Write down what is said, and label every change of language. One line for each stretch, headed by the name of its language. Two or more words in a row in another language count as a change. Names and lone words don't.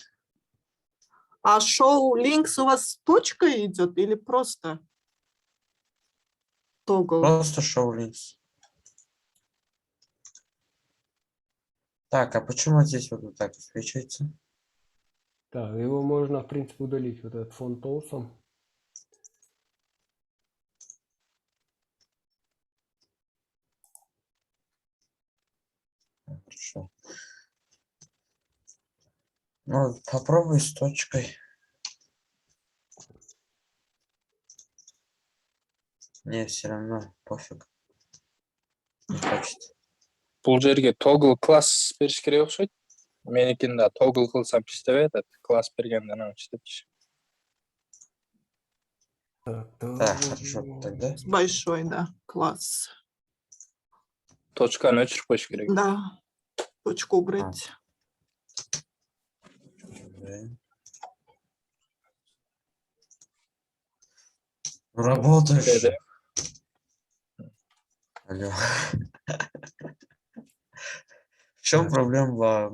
Russian: А
English: show links
Russian: у вас с точкой идет или просто toggle? Просто
English: show links.
Russian: Так, а почему здесь вот так высвечивается? Так, его можно, в принципе, удалить, вот этот фон толсом. Хорошо. Ну, попробуй с точкой. Не, все равно пофиг. Не хочет.
Kazakh: Бұл жерге тогл класс беріш керек ұқсайды. Менікінде тогл қылсам істеп жатады. Класс бергенде анау істепші.
Russian: Так, хорошо, тогда. Большой, да, класс.
Kazakh: Точканы өшіріп қойыш керек.
Russian: Да, точку убрать. Работаешь. Да. Алло. В чем проблема была?